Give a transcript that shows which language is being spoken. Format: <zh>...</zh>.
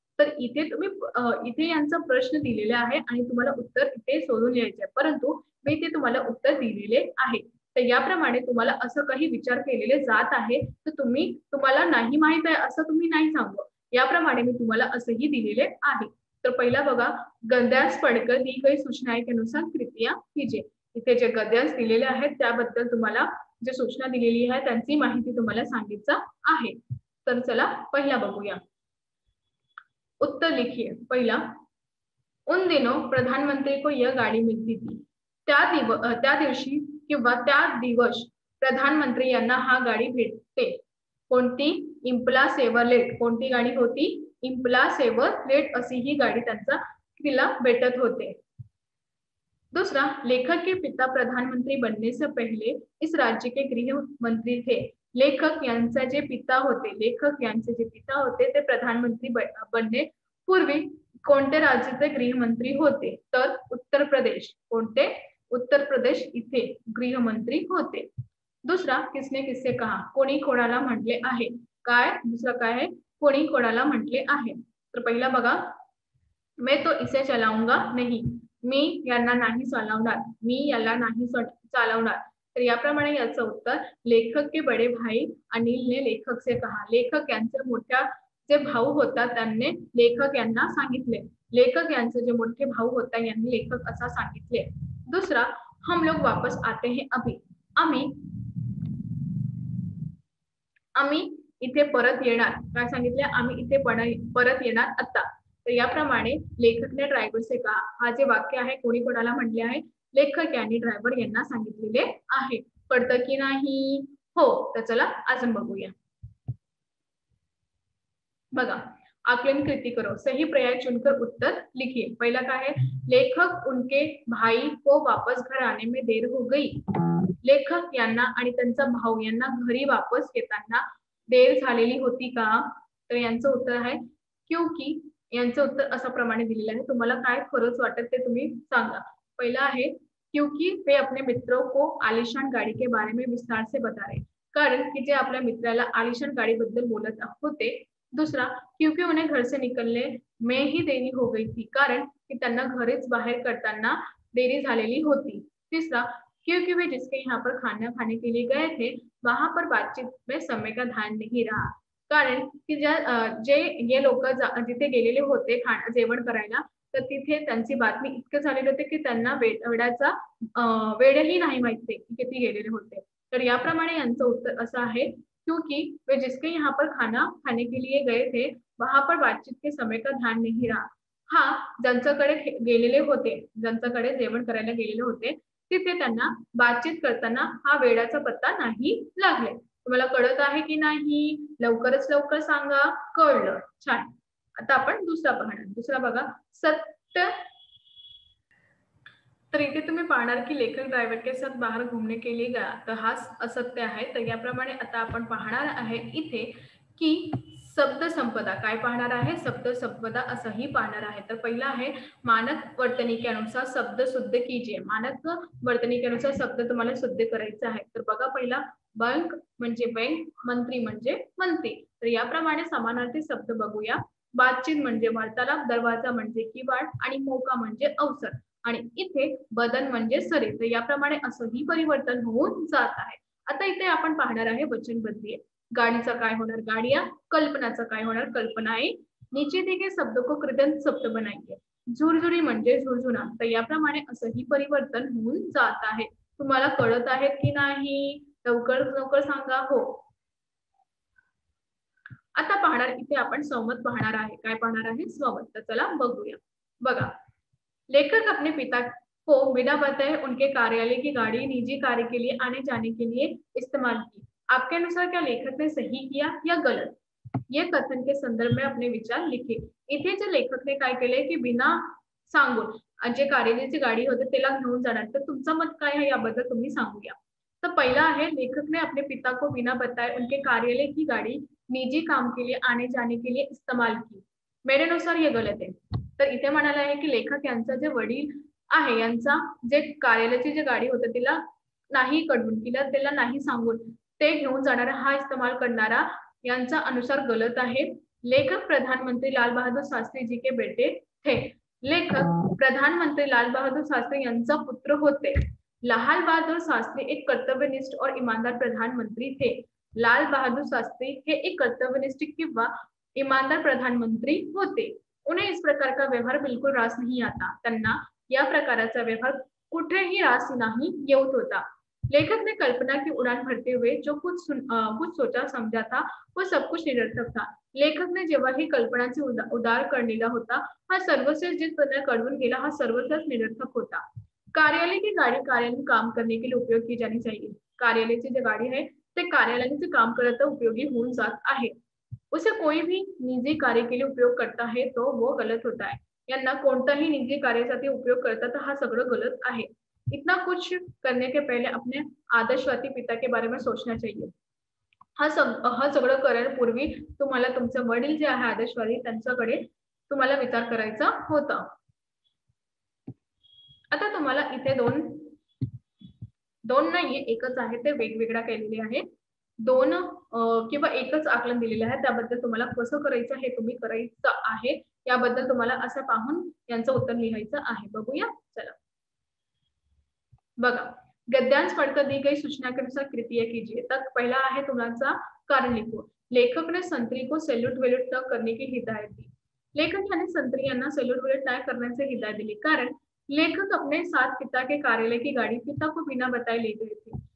<mr>तर इथे तुम्ही इथे यांचा प्रश्न दिलेला आहे आणि तुम्हाला उत्तर इथे शोधून लिहायचे परंतु मी इथे तुम्हाला उत्तर दिलेले आहे। तर याप्रमाणे तुम्हाला असं काही विचार केलेले जात आहे तर तुम्हाला नाही माहित आहे असं तुम्ही नाही सांगू। याप्रमाणे मी तुम्हाला असंही दिलेले आहे। तर पहिला बघा</mr> <hi>गद्यांश पढ़कर दी गई सूचना के अनुसार कृतियां कीजिए।</hi> <mr>इथे जे गद्यांश दिलेले आहेत त्याबद्दल तुम्हाला जे सूचना दिलेली आहे त्यांची माहिती तुम्हाला सांगायचं आहे। तर चला पहिला बघूया</mr> <hi>उत्तर लिखिए। पहिला उन दिनों प्रधानमंत्री को यह गाड़ी मिलती थी।</hi> <mr>त्या दिवशी किंवा त्या दिवस प्रधानमंत्री यांना हा गाडी भेटते। कोणती इम्पला सेव्हरलेट कोणती गाडी होती इम्पला सेव्हरलेट अशी ही गाडी त्यांचा तिला भेटत होते।</mr> <hi>दूसरा लेखक के पिता प्रधानमंत्री बनने से पहले इस राज्य के गृह मंत्री थे।</hi> <mr>लेखक यांचे जे पिता होते ते प्रधानमंत्री बनने पूर्वी कोणते राज्याचे गृहमंत्री होते तर उत्तर प्रदेश। कोणते उत्तर प्रदेश इथे गृहमंत्री होते। दुसरा</mr> <hi>किसने किससे कहा</hi> <mr>कोणी कोणाला म्हटले आहे। काय दुसरा काय आहे कोणी कोणाला म्हटले आहे। तर पहिला बघा</mr> <hi>मैं तो इसे चलाऊंगा नहीं</hi> <mr>मी यांना नाही चालवणार मी याला नाही चालवणार। तर याप्रमाणे याचं उत्तर</mr> <hi>लेखक के बड़े भाई अनिल ने लेखक से कहा।</hi> <mr>लेखक यांचे मोठ्या जे भाऊ होता त्यांनी लेखक यांना सांगितले। लेखक यांचे जे मोठे भाऊ होता यांनी लेखक असा सांगितले।</mr> <hi>दुसरा हम लोग वापस आते हैं अभी</hi> <mr>आम्ही इथे परत येणार। काय सांगितले आम्ही इथे परत येणार आता। तर याप्रमाणे</mr> <hi>लेखकने ड्रायव्हर से कहा</hi> <mr>हा जे वाक्य आहे कोणी कोणाला म्हटले आहे लेखक यांनी ड्रायव्हर यांना सांगितलेले आहे। कळतं की नाही हो, तर चला अजून बघूया.</mr> <hi>बघा, आकलन कृति करो, सही पर्याय चुनकर उत्तर लिखिए.</hi> <mr>पहिला काय आहे,</mr> <hi>लेखक उनके भाई को वापस घर आने में देर हो गई.</hi> <mr>लेखक यांना आणि त्यांचा भाऊ यांना घरी वापस येताना देर झालेली होती का? तर यांचं उत्तर आहे क्योंकि. यांचं उत्तर अशा प्रमाणे दिलेलं आहे. तुम्हाला काय खरंच वाटत ते तुम्ही सांगा. पहिला आहे</mr> <hi>क्योंकि वे अपने मित्रों को आलिशान गाड़ी के बारे में विस्तार से बता रहे.</hi> <mr>कारण की जे आपल्या मित्राला आलिशान गाडीबद्दल बोलत होते.</mr> <hi>दूसरा, क्योंकि उन्हें घर से निकलने में ही देरी हो गई थी,</hi> <mr>कारण की त्यांना घरीच बाहेर करताना देरी झालेली होती.</mr> <hi>तीसरा, क्योंकि वे जिसके यहाँ पर खाना खाने के लिए गए थे वहां पर बातचीत में समय का ध्यान नहीं रहा,</hi> <mr>कारण की जे हे लोक जिथे गेलेले होते जेवण करायला, तर तिथे त्यांची बातमी इतकं झालेलं होते की त्यांना वेळाचा वेळही नाही माहिती की किती गेलेले होते. तर याप्रमाणे यांचं उत्तर असं आहे</mr> <hi>क्योंकि वे जिसके यहाँ पर खाना खाने के लिए गए थे वहां पर बातचीत के समय का ध्यान नहीं रहा.</hi> <mr>हा, ज्यांच्याकडे गेलेले होते, ज्यांच्याकडे जेवण करायला गेलेले होते, तिथे त्यांना बातचीत करताना हा वेळाचा पत्ता नाही लागले. तुम्हाला कळत आहे की नाही? लवकरच लवकर सांगा. कळलं, छान. आता आपण दुसरा पाहणार. दुसरा बघा, सत्य. तर इथे तुम्ही पाहणार की लेखक ड्रायव्हर के साथ बाहेर</mr> <hi>घूमने के लिए गया,</hi> <mr>तर हा असत्य आहे. तर याप्रमाणे आता आपण पाहणार आहे इथे की शब्द संपदा. काय पाहणार आहे? शब्द संपदा असंही पाहणार आहे. तर पहिला आहे</mr> <hi>मानक वर्तनी के अनुसार शब्द शुद्ध कीजिए. मानक वर्तनी के अनुसार शब्द</hi> <mr>तुम्हाला शुद्ध करायचा आहे. तर बघा, पहिला बँक म्हणजे बँक, मंत्री म्हणजे मंत्री. तर याप्रमाणे समानार्थी शब्द बघूया. बातचीत म्हणजे वार्तालाप, दरवाजा म्हणजे किवाड आणि मौका म्हणजे अवसर, आणि इथे बदन म्हणजे शरीर. तर याप्रमाणे असंही परिवर्तन होऊन जात आहे. आता इथे आपण पाहणार आहे वचनबद्धी. गाडीचा काय होणार? गाडिया. कल्पनाचा काय होणार? कल्पनाएं.</mr> <hi>नीचे दिए शब्द को कृदंत शब्द बनाइए.</hi> <mr>झुरझुरी म्हणजे झुरझुना. तर याप्रमाणे असंही परिवर्तन होऊन जात आहे. तुम्हाला कळत आहे की नाही? लवकर लवकर सांगा. हो. आता पाहणार इथे आपण संवाद पाहणार आहे. काय पाहणार आहे? संवाद. तर चला बघूया.</mr> <hi>बघा, लेखक अपने पिता को बिना बताए उनके कार्यालय की गाड़ी निजी कार्य के लिए आने जाने के लिए इस्तेमाल की. आपके अनुसार क्या लेखक ने सही किया या गलत? ये कथन के संदर्भ में अपने विचार लिखे.</hi> <mr>इथे जे लेखकने काय केले की बिना सांगून जे कार्यालयाची गाडी होते त्याला घेऊन जाणार. तर तुमचं मत काय आहे याबद्दल तुम्ही सांगूया. तर पहिला आहे</mr> <hi>लेखक ने अपने पिता को बिना बताए उनके कार्यालय की गाड़ी निजी काम के लिए आने जाने के लिए इस्तेमाल की. मेरे अनुसार ये गलत आहे.</hi> <mr>तर इथे म्हणाला आहे की लेखक यांचा जे वडील आहे यांचा जे कार्यालयाची जी गाडी होती तिला नाही कळवून, तिला त्याला नाही सांगून ते घेऊन जाणारा हा इस्तेमाल करणारा यांचा अनुसार गलत आहे.</mr> <hi>लेखक प्रधानमंत्री लाल बहादुर शास्त्री जी के बेटे थे.</hi> <mr>लेखक प्रधानमंत्री लाल बहादुर शास्त्री यांचा पुत्र होते.</mr> <hi>लाल बहादुर शास्त्री एक कर्तव्यनिष्ठ और ईमानदार प्रधानमंत्री थे.</hi> <mr>लाल बहादुर शास्त्री हे एक कर्तव्यनिष्ठ किंवा ईमानदार प्रधानमंत्री होते.</mr> <hi>उन्हें इस प्रकार का व्यवहार बिल्कुल रास नहीं आता.</hi> <mr>त्यांना या प्रकाराचा व्यवहार कुठेही रास नाही येत होता.</mr> <hi>लेखक ने कल्पना की उड़ान भरते हुए जो कुछ सोचा समझा था वो सब कुछ निरर्थक था.</hi> <mr>लेखक ने जेव्हा ही कल्पनाचे उदार करलेला होता हा सर्वस्व जे त्यांना कळवून गेला हा सर्वस्व निरर्थक होता.</mr> <hi>कार्यालय की गाड़ी कार्यालय में काम करने के लिए उपयोग की जानी चाहिए.</hi> <mr>कार्यालयाची जी गाडी आहे ते कार्यालयाचे काम करता उपयोगी होऊन जात आहे.</mr> <hi>उसे कोई भी निजी कार्य के लिए उपयोग करता है तो वो गलत होता है.</hi> <mr>यांना कोणताही निजी कार्यासाठी उपयोग करता तर हा सगळं गलत आहे.</mr> <hi>इतना कुछ करने के पहले अपने आदर्शवादी पिता के बारे में सोचना चाहिए.</hi> <mr>हा सगळं करण्यापूर्वी तुम्हाला तुमचे वडील जे आहे आदर्शवादी त्यांच्याकडे तुम्हाला विचार करायचा होता. आता तुम्हाला इथे दोन नाहीये, एकच आहे. ते वेगवेगळ्या केलेले आहे. दोन किंवा एकच आकलन दिलेले आहे. त्याबद्दल तुम्हाला कसं करायचं हे तुम्ही करायचं आहे. याबद्दल तुम्हाला असं पाहून यांचं उत्तर लिहायचं आहे. बघूया चला.</mr> <hi>बघा, गद्यांश पढ़कर दी गई सूचना के अनुसार कृपया कीजिए.</hi> <mr>तर पहिला आहे तुमचा कारण लिखो.</mr> <hi>लेखक ने संत्री को सैल्यूट वैल्यूट न करने की हिदायत दी. लेखक यानी संत्री</hi> <mr>यांना सैल्यूट वैल्यूट नाही करण्याची हिदायत दिली,</mr> <hi>कारण लेखक अपने साथ पिता के कार्यालय की गाड़ी पिता को बिना बताए ले गए थे.</hi>